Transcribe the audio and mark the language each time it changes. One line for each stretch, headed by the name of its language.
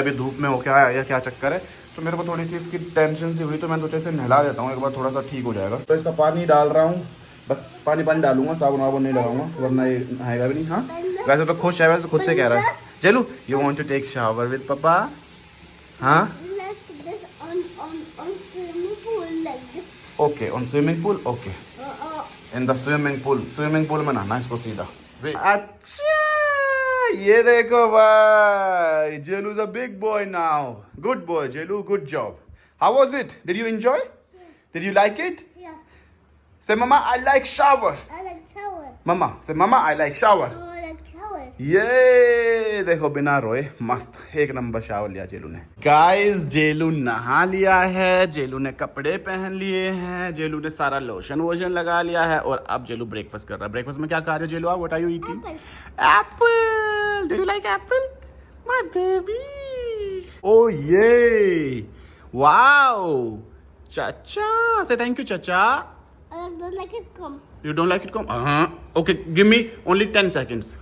Hindi: अभी धूप में हो क्या या क्या चक्कर है। तो मेरे को थोड़ी सी इसकी टेंशन सी हुई तो मैंने सोचा इसे नहला देता हूँ एक बार, थोड़ा सा ठीक हो जाएगा। तो इसका पानी डाल रहा हूँ, बस पानी डालूंगा, साबुन वाबुन नहीं लगाऊंगा वरना ये नहाएगा भी नहीं। हाँ वैसे तो खुश है, वैसे तो खुद से कह रहा है। चलो
English: You want to take shower with papa?
Hindi: हाँ
English: Swimming pool like this. Okay on swimming pool. Okay in the swimming pool
Hindi: में नहाना इसको सीधा। अच्छा ये देखो भाई,
English: Jelu is a big boy now. Good boy Jelu, good job. How was it? Did you enjoy? Did you like it? Yeah, say mamma I like shower. I like shower. Mamma say mamma I like shower. I like shower.
Hindi: ये देखो बिना रोए मस्त एक number shower लिया जेलू ने। गाइस जेलू नहा लिया है, जेलू ने कपड़े पहन लिए हैं, जेलू ने सारा लोशन वोशन लगा लिया है और अब जेलू ब्रेकफास्ट कर रहा है। ब्रेकफास्ट में क्या खा रहे हो जेलू? आप
English: What are you eating? Apple. Do you like apple my baby? Oh ये wow chacha, say thank you chacha. I don't like it. Come. You don't like it? Come. Okay, give me only 10 seconds.